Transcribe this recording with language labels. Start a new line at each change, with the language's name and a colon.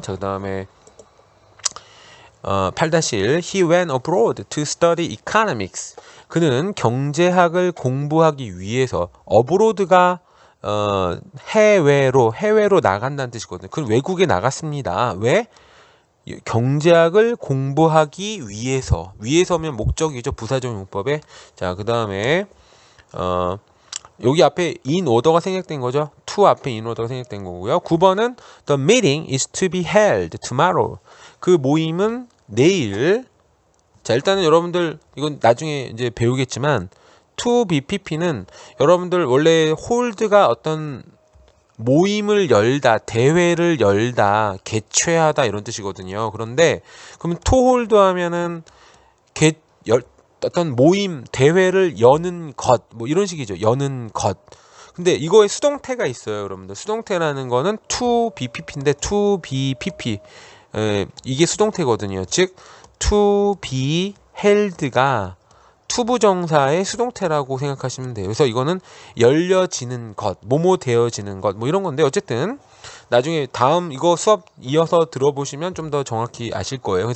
Korean: 자, 그다음에
English: 8-1 He went abroad to study economics.
Korean: 그는 경제학을 공부하기 위해서 abroad가 해외로 나간다는 뜻이거든요. 그럼 외국에 나갔습니다. 왜? 경제학을 공부하기 위해서면 목적이죠. 부사적 용법에. 자, 그 다음에 여기 앞에 in order가 생략된 거죠. to 앞에 in order가 생략된 거고요.
English: 9번은 the meeting is to be held tomorrow.
Korean: 그 모임은 내일. 자, 일단은 여러분들 이건 나중에 이제 배우겠지만 to be pp는 여러분들 원래 hold가 어떤 모임을 열다, 대회를 열다, 개최하다 이런 뜻이거든요. 그런데 그러면 to hold 하면은 어떤 모임, 대회를 여는 것, 뭐 이런 식이죠. 여는 것. 근데 이거에 수동태가 있어요, 여러분들. 수동태라는 거는 to be pp인데 to be pp. 이게 수동태거든요. 즉 to be held가 투부정사의 수동태라고 생각하시면 돼요. 그래서 이거는 열려지는 것, 뭐뭐 되어지는 것, 뭐 이런 건데 어쨌든 나중에 다음 이거 수업 이어서 들어보시면 좀 더 정확히 아실 거예요.